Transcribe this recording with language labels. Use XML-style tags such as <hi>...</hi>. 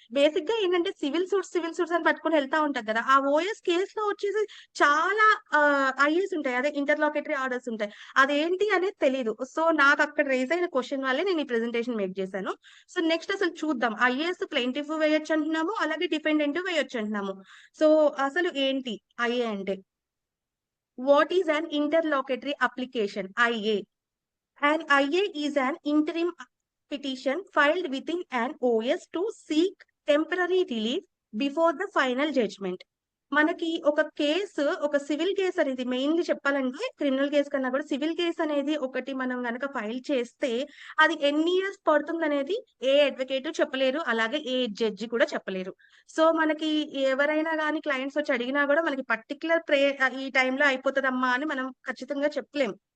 <te>Basic గా ఏంటంటే civil suits అని పట్టుకుని వెళ్తా ఉంటారు కదా, ఆ ఓఎస్ కేసులో వచ్చేసి చాలా ఐఏస్ ఉంటాయి, అదే ఇంటర్లోకేటరీ ఆర్డర్స్ ఉంటాయి, అదేంటి అనేది తెలియదు. సో నాకు అక్కడ రేజ్ అయిన క్వశ్చన్ వల్లే నేను ఈ ప్రెజెంటేషన్ మేక్ చేశాను. సో నెక్స్ట్ అసలు చూద్దాం, ఐఏఎస్ ప్లెయింటిఫ్ వేయొచ్చు అంటున్నాము, అలాగే డిఫెండెంట్ వేయొచ్చు అంటున్నాము. సో అసలు ఏంటి ఐఏ అంటే,</te> <en>What is an interlocutory application IA? An IA is an interim petition filed within an OS to seek temporary relief before the final judgment.</en> <te>మనకి ఒక సివిల్ కేస్ అనేది మెయిన్‌లీ చెప్పాలంటే క్రిమినల్ కేస్ కన్నా కూడా సివిల్ కేస్ అనేది ఒకటి మనం గనక ఫైల్ చేస్తే అది ఎన్ని ఇయర్స్ పడుతుందనేది ఏ అడ్వకేటు చెప్పలేరు. అలాగే ఏ జడ్జి కూడా చెప్పలేరు. సో, మనకి ఎవరైనా గాని క్లయింట్స్ వచ్చి అడిగినా గూడా మనకి ఈ టైంలో అయిపోతదమ్మా అని మనం ఖచ్చితంగా చెప్పలేం.</te>